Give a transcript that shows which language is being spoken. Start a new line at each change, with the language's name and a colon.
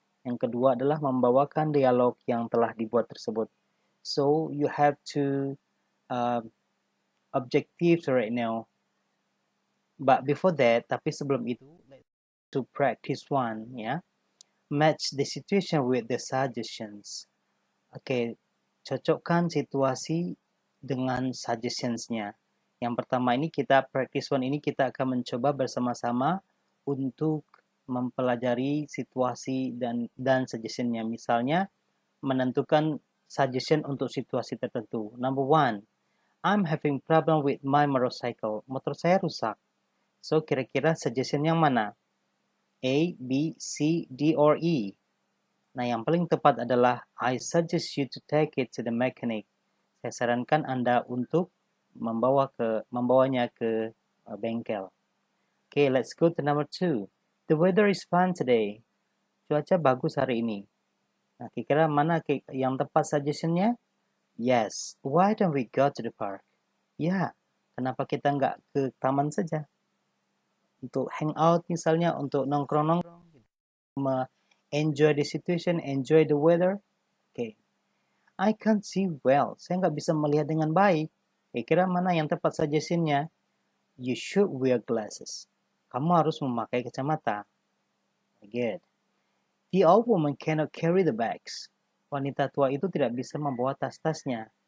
Indonesian: Yang kedua adalah membawakan dialog yang telah dibuat tersebut.
English: So you have two objectives right now. But before that,
Indonesian: tapi sebelum itu,
English: let's to practice one, ya. Match the situation with the suggestions.
Indonesian: Oke, cocokkan situasi dengan suggestions-nya. Yang pertama ini kita practice one ini kita akan mencoba bersama-sama untuk mempelajari situasi dan suggestion-nya. Misalnya menentukan suggestion untuk situasi tertentu.
English: Number one, I'm having problem with my motorcycle.
Indonesian: Motor saya rusak. So kira-kira suggestion yang mana?
English: A, B, C, D, or E?
Indonesian: Nah, yang paling tepat adalah
English: I suggest you to take it to the mechanic.
Indonesian: Saya sarankan Anda untuk membawanya ke bengkel.
English: Okay, let's go to number 2. The weather is fun today.
Indonesian: Cuaca bagus hari ini. Nah, kira-kira mana yang tepat suggestion-nya? Yes.
English: Why don't we go to the park?
Indonesian: Ya, kenapa kita nggak ke taman saja? Untuk hang out misalnya, untuk nongkrong-nongkrong,
English: enjoy the situation, enjoy the weather.
Indonesian: Okay.
English: I can't see well.
Indonesian: Saya nggak bisa melihat dengan baik. Kira-kira mana yang tepat suggestion-nya?
English: You should wear glasses.
Indonesian: Kamu harus memakai kacamata.
English: Good. The old woman cannot carry the bags.
Indonesian: Wanita tua itu tidak bisa membawa tas-tasnya.